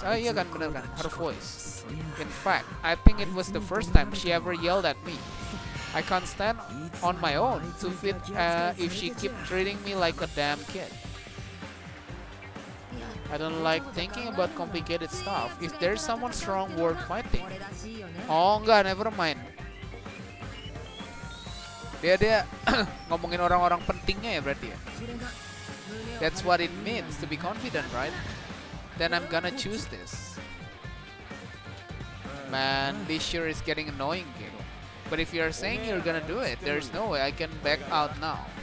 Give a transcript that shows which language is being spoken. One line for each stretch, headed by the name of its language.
Indonesian: Ah iya kan, bener kan,
English: her voice. In fact, I think it was the first time she ever yelled at me. I can't stand on my own to fit if she keep treating me like a damn kid. I don't like thinking about complicated stuff. If there's someone strong worth fighting. Oh enggak, never mind.
Indonesian: Dia ngomongin orang-orang pentingnya ya berarti ya.
English: That's what it means to be confident, right? Then I'm gonna choose this. Man, this sure is getting annoying gitu. But if you're saying you're gonna do it, there's no way I can back out now.